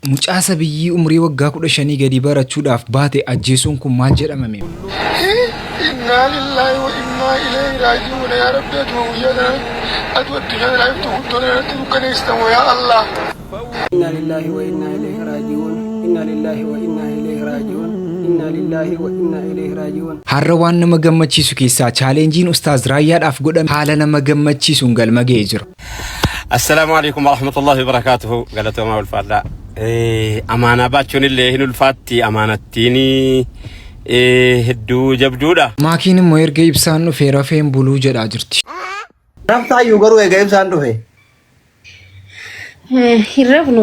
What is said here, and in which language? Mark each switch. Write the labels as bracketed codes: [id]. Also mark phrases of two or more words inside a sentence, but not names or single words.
[om] Mucaasa biyyi umrii waggaa 15 gadi barachuudhaaf baate ajjeesuun kun maal jedhamame? [ar] إنا لله وإنا إليه راجعون يا رب [om] atuma guyyaa atu addunyaa irraa iftu guddoon irratti dukkaneessitan [ar] يا الله. إنا لله وإنا إليه راجعون. إنا لله وإنا إليه راجعون. إنا لله وإنا إليه راجعون. [om] Har'a waan nama gammachiisu keessaa chaalenjiin Ustaaz Raayyaadhaaf godhame haala nama gammachiisuun galma ga'ee jira. [ar] السلام عليكم ورحمة الله وبركاته. [om] Galatoomaa ulfaadhaa. Amaanaa baachuun illee hin ulfaatti amaanattiini hedduu jabduudha. Maakiin immoo erga ibsaan dhufee rafeen buluu jedhaa jirti. Raftaayyuu garuu egaa ibsaan dhufe. Hirrafnu.